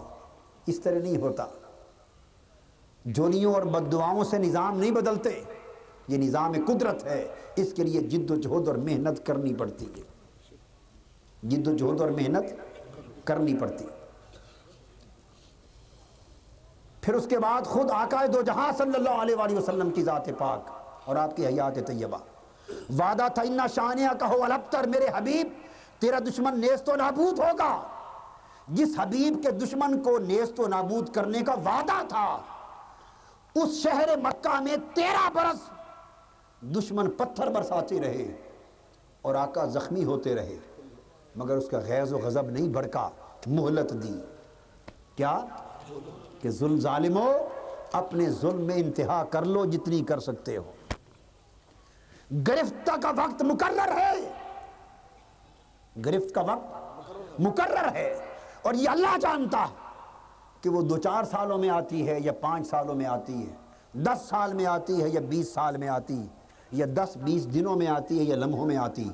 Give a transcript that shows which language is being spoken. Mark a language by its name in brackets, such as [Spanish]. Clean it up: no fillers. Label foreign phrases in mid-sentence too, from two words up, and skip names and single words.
[Urdu] اس طرح نہیں ہوتا، جھولیوں اور بددعاؤں سے نظام نہیں بدلتے، یہ نظام قدرت ہے، اس کے لیے جد و جہد اور محنت کرنی پڑتی ہے، جد و جہد اور محنت کرنی پڑتی ہے۔ پھر اس کے بعد خود آقا دو جہاں [Arabic] صلی اللہ علیہ وآلہ وسلم [Urdu] کی ذات پاک اور آپ کی حیات طیبہ۔ وعدہ تھا [Arabic] اِنَّ شَانِئَکَ هُوَ الْأَبْتَرُ، [Urdu] میرے حبیب تیرا دشمن نیست و نابود ہوگا۔ جس حبیب کے دشمن کو نیست و نابود کرنے کا وعدہ تھا، اس شہر مکہ میں 13 برس دشمن پتھر برساتے رہے اور آقا زخمی ہوتے رہے، مگر اس کا غیظ و غضب نہیں بھڑکا، مہلت دی۔ کیا کہ ظالمو اپنے ظلم میں انتہا کر لو جتنی کر سکتے ہو، گرفت کا وقت مقرر ہے، گرفت کا وقت مقرر ہے، اور یہ اللہ جانتا ہے کہ وہ 2-4 سالوں میں آتی ہے یا 5 سالوں میں آتی ہے، 10 سال میں آتی ہے یا 20 سال میں آتی، یا 10-20 دنوں میں آتی ہے یا لمحوں میں آتی۔